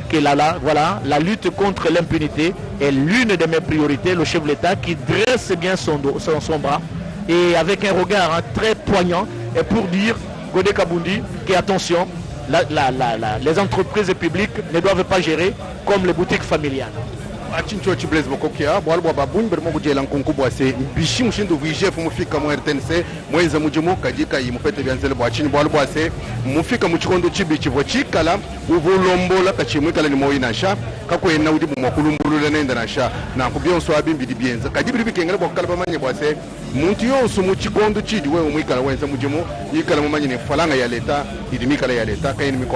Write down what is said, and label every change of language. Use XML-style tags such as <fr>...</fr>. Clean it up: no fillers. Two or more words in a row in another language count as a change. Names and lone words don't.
<fr>Et là, voilà, la lutte contre l'impunité est l'une de mes priorités. Le chef de l'État qui dresse bien son bras et avec un regard très poignant et pour dire, Godé Kabundi, attention, les entreprises publiques ne doivent pas gérer comme les boutiques familiales. Achincho Blaise Mokokia, Boalbo Baboun, Bermo Jelan Konkuboase, Bishim Shindo Vigef, Mufika Moertense, Moenza Mujimo, Kajika, Mupete Vianzel Boachin, Boalboase, Mufika Muchikondo Chibichi, Vochikala, Uvo Lombola, Kachimika Moinasha, Kako Naudi Mokulumbu Nasha, Nakubion Swabin Bidibienza, Kajibi Kenga Kalabamani Boase, Muntio Sumuchikondo Chidi, where Mika Wenza Mujimo, Yikalamani, Falanga Yaleta, Idimika Yaleta, Kainmiko.</fr>